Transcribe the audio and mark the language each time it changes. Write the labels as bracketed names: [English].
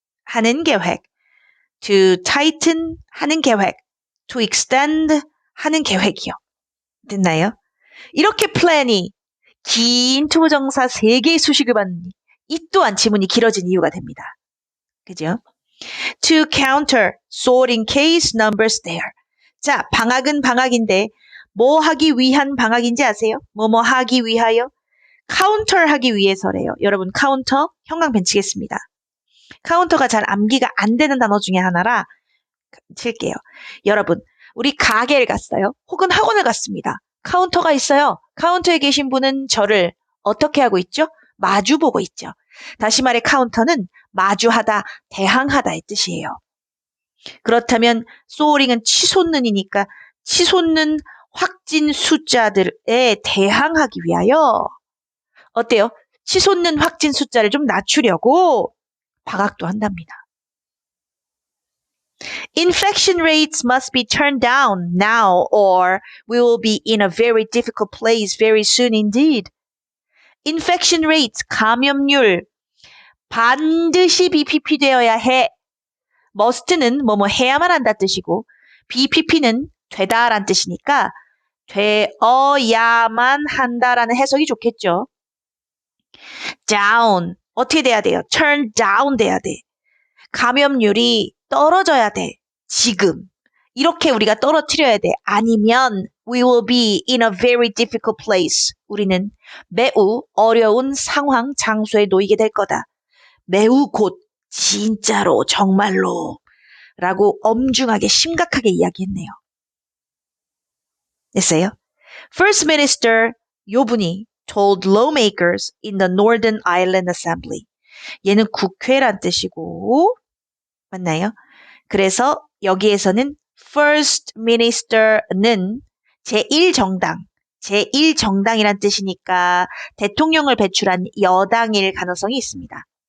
[Korean] 하는 계획, [English] to tighten [Korean] 하는 계획, [English] to extend [Korean] 하는 계획이요. 됐나요? 이렇게 plan이 긴 투부정사 3개의 수식을 받는 이 또한 지문이 길어진 이유가 됩니다. 그죠? [English] To counter, sort in case numbers there. [Korean] 자, 방학은 방학인데 뭐 하기 위한 방학인지 아세요? 뭐뭐 하기 위하여? 카운터 하기 위해서래요. 여러분 카운터 형광펜 치겠습니다. 카운터가 잘 암기가 안 되는 단어 중에 하나라 칠게요. 여러분 우리 가게를 갔어요. 혹은 학원을 갔습니다. 카운터가 있어요. 카운터에 계신 분은 저를 어떻게 하고 있죠? 마주보고 있죠. 다시 말해 카운터는 마주하다, 대항하다의 뜻이에요. 그렇다면 소링은 치솟는이니까 치솟는 확진 숫자들에 대항하기 위하여 어때요? 치솟는 확진 숫자를 좀 낮추려고 방학도 한답니다. [English] Infection rates must be turned down now or we will be in a very difficult place very soon indeed. [Korean] Infection rates, 감염률 반드시 BPP 되어야 해. must는 뭐뭐 해야만 한다 뜻이고 BPP는 되다란 뜻이니까 되어야만 한다라는 해석이 좋겠죠. down 어떻게 돼야 돼요? [English] turn down [Korean] 돼야 돼. 감염률이 떨어져야 돼. 지금 이렇게 우리가 떨어뜨려야 돼. 아니면 [English] we will be in a very difficult place. [Korean] 우리는 매우 어려운 상황, 장소에 놓이게 될 거다. 매우 곧 진짜로 정말로 라고 엄중하게 심각하게 이야기했네요. 됐어요? [English] First Minister [Korean] 요분이 [English] told lawmakers in the Northern Ireland Assembly. [Korean] 얘는 국회란 뜻이고 맞나요? 그래서 여기에서는 First Minister는 제1정당, 제1정당이란 뜻이니까 대통령을 배출한 여당일 가능성이 있습니다.